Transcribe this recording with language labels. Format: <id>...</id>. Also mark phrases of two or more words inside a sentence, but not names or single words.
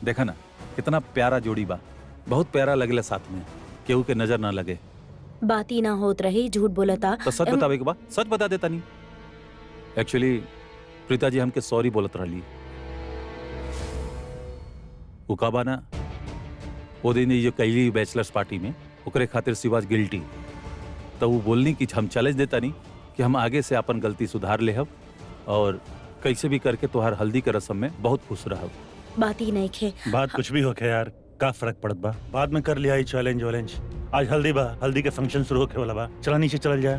<bho>देखा ना कितना प्यारा जोड़ी बा, बहुत प्यारा लगेला साथ में, केहू के नजर ना लगे। बात ही ना होत रही, झूठ बोलता। तो सच बतावे के बा, सच बता देता नहीं। एक्चुअली प्रीता जी हमके सॉरी बोलत रहली। उ का बा ना, वो दिन ये कैली</bho> <en>bachelors party</en> <bho>में ओकरे खातिर</bho> <en>she was guilty.</en> <bho>तो वो बोलनी कि हम चैलेंज देता नहीं कि हम आगे से अपन गलती सुधार ले हब और कैसे भी करके तोहार हल्दी के रस्म में बहुत खुश रहब। बात ही नहीं खे। बात कुछ भी होके यार, का फर्क पड़त बा, बाद में कर लिया ही चैलेंज वैलेंज। आज हल्दी बा, हल्दी के फंक्शन शुरू होके वाला बा, चला नीचे चल जाए।</bho>